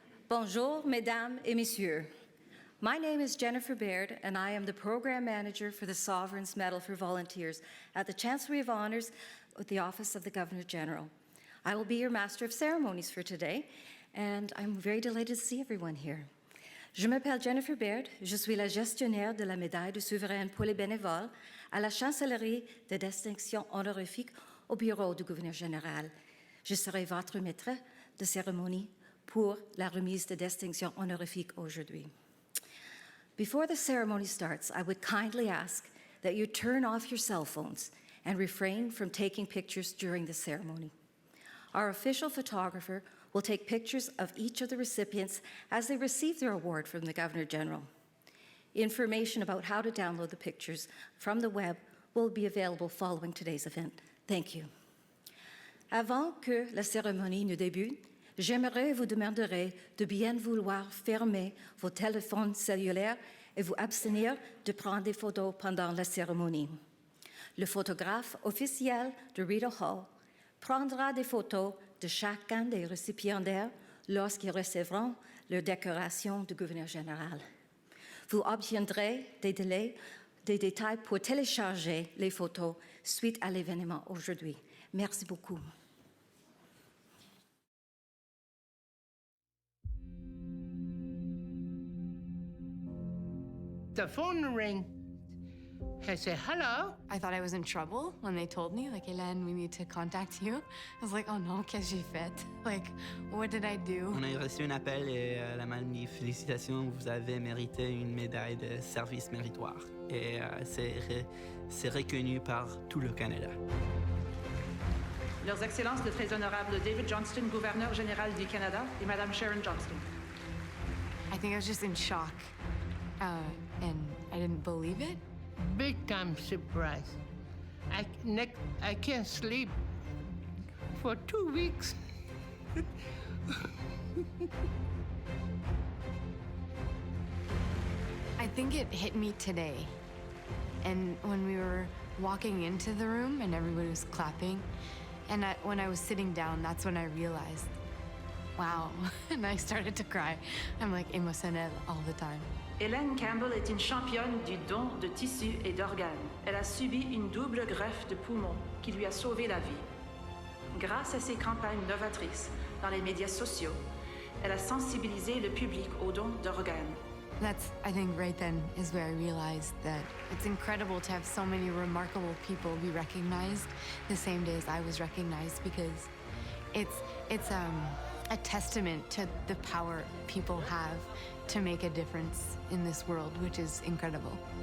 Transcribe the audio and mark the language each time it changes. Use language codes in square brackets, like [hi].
[fr] Bonjour, mesdames et messieurs. [en] My name is Jennifer Baird, and I am the Program Manager for the Sovereign's Medal for Volunteers at the Chancellery of Honours with the Office of the Governor-General. I will be your Master of Ceremonies for today, and I'm very delighted to see everyone here. [fr] Je m'appelle Jennifer Baird, je suis la gestionnaire de la médaille de souveraine pour les bénévoles à la Chancellerie de distinction honorifique au bureau du gouverneur général. Je serai votre maître de cérémonie pour la remise de distinction honorifique aujourd'hui. [en] Before the ceremony starts, I would kindly ask that you turn off your cell phones and refrain from taking pictures during the ceremony. Our official photographer will take pictures of each of the recipients as they receive their award from the Governor-General. Information about how to download the pictures from the web will be available following today's event. Thank you. [fr] Avant que la cérémonie ne débute, j'aimerais vous demander de bien vouloir fermer vos téléphones cellulaires et vous abstenir de prendre des photos pendant la cérémonie. Le photographe officiel de Rideau Hall prendra des photos de chacun des récipiendaires lorsqu'ils recevront leur décoration du gouverneur général. Vous obtiendrez des détails pour télécharger les photos suite à l'événement aujourd'hui. Merci beaucoup. [en] The phone rang. I said, hello. I thought I was in trouble when they told me, like, Hélène, we need to contact you. I was like, [fr] oh non, qu'est-ce que j'ai fait? [en] Like, what did I do? [fr] On a reçu un appel et la madame dit, félicitations, vous avez mérité une médaille de service méritoire. Et c'est reconnu par tout le Canada. Leurs Excellences, le Très Honorable David Johnston, gouverneur général du Canada, et Madame Sharon Johnston. [en] I think I was just in shock, and I didn't believe it. Big time surprise. I can't sleep for 2 weeks. I think it hit me today. And when we were walking into the room and everybody was clapping, and when I was sitting down, that's when I realized, wow. And I started to cry. I'm like émotionnelle all the time. [fr] Hélène Campbell est une championne du don de tissus et d'organes. Elle a subi une double greffe de poumon qui lui a sauvé la vie. Grâce à ses campagnes novatrices dans les médias sociaux, elle a sensibilisé le public aux dons d'organes. [en] That's, I think, right then is where I realized that it's incredible to have so many remarkable people be recognized the same day as I was recognized, because it's a testament to the power people have to make a difference in this world, which is incredible.